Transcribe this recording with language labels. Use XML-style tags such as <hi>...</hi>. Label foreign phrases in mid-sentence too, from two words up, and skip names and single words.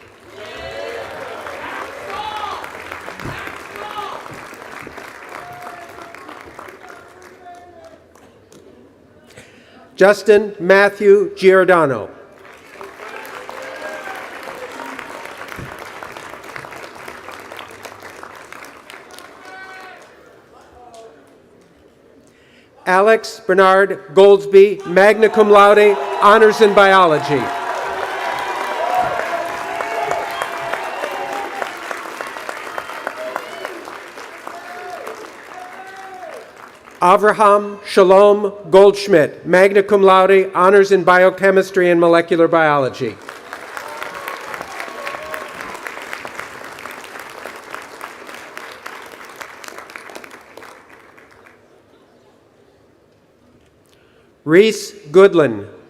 <en>Justin Matthew Giordano. Alex Bernard Goldsby,</en> <la>magna cum laude,</la> <en>honors in biology. Avraham Shalom Goldschmidt,</en> <la>magna cum laude,</la> <en>honors in biochemistry and molecular biology. Reese Goodlin.</en>